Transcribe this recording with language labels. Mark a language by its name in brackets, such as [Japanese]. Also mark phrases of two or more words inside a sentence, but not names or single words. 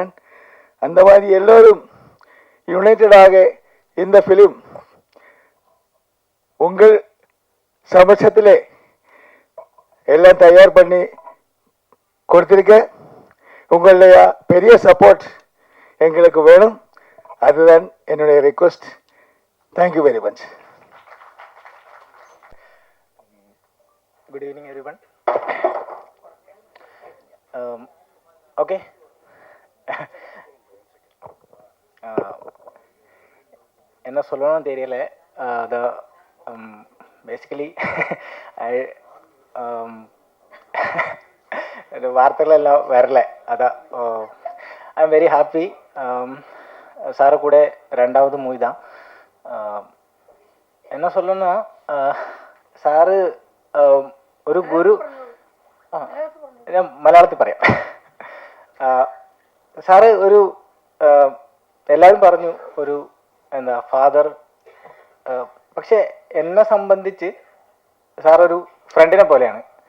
[Tamil] அந்த மாதிரி எல்லோரும் யுனைட்டடாக இந்த ஃபிலிம் உங்கள் சமட்சத்திலே எல்லாம் தயார் பண்ணி கொடுத்திருக்க. உங்களுடைய பெரிய சப்போர்ட் எங்களுக்கு வேணும், அதுதான் என்னுடைய ரிக்வெஸ்ட். [English] Thank you very much. Good evening everyone. Okay. [Tamil] என்ன சொல்லணும்னு தெரியல. பேசிக்கலி வார்த்தைகள் எல்லாம் வரல. அதான் [English] I am very happy. [Tamil] சாரை கூட 2வது மூவி தான். என்ன சொல்லணும்னா, [Malayalam] സാറ് ഒരു ഗുരു, ഞാൻ മലയാളത്തിൽ പറയാം. സാറ് ഒരു, എല്ലാവരും പറഞ്ഞു ഒരു എന്താ ഫാദർ, പക്ഷെ എന്നെ സംബന്ധിച്ച് സാറൊരു ഫ്രണ്ടിനെ പോലെയാണ്.